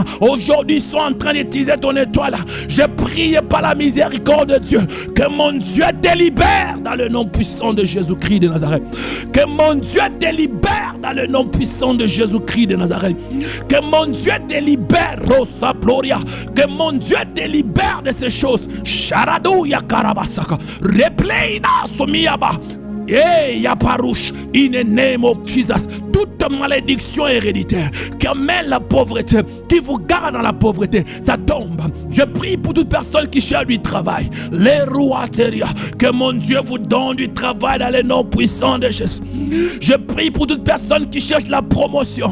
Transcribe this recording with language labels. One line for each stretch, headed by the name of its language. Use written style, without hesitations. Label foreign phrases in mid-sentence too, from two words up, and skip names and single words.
French: Aujourd'hui ils sont en train d'utiliser ton étoile. Je prie par la miséricorde de Dieu que mon Dieu te libère dans le nom puissant de Jésus-Christ de Nazareth. Que mon Dieu te libère dans le nom puissant de Jésus-Christ de Nazareth. Que mon Dieu te libère, Rosa Gloria. Que mon Dieu te libère de ces choses. Sharadou Yakarabasaka. Repleina Somiaba. Et Yaparouche,
English: in the name of Jesus,
French: toute malédiction héréditaire qui amène la pauvreté, qui vous garde dans la pauvreté, ça tombe. Je prie pour toute personne qui cherche du travail. Les rois, que mon Dieu vous donne du travail dans les noms puissants de Jésus. Je prie pour toute personne qui cherche la promotion.